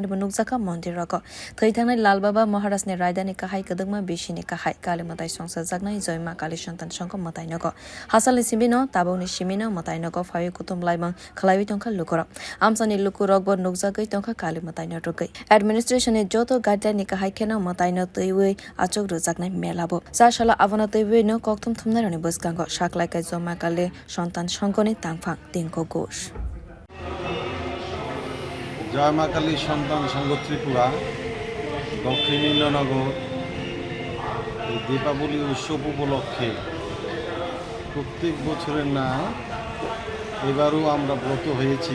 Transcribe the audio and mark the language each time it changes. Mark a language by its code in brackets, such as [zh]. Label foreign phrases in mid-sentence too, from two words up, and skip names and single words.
[trp] bunukjaka mondir roko thai thangnai Lal Baba Maharaj ni raidani kahai kadungma bishini kahai kali matai songsa jaknai joy ma kali sontan songko matainoko hasali simino taboni simino matainoko fawi kutum laimang khlawi tongkha lukoro amsani lukurok bo nukjagai tongkha kali mataino rugui administration ni joto guideline ni kahai khena mataino teiwi achok rujaknai melabo sashala abona teiwi no kokthum thumnai roni Gango Shaklaikai Zomakale Sontan Shongoni Tangfang Tinko Gosh [bn] জয়মাকালী সন্তান সংঘ ত্রিপুরা দক্ষিণ ইন্দ্রনগর এই দীপাবলি উৎসব উপলক্ষে প্রত্যেক বছরের ন্যায় এবারও আমরা ব্রত হয়েছি।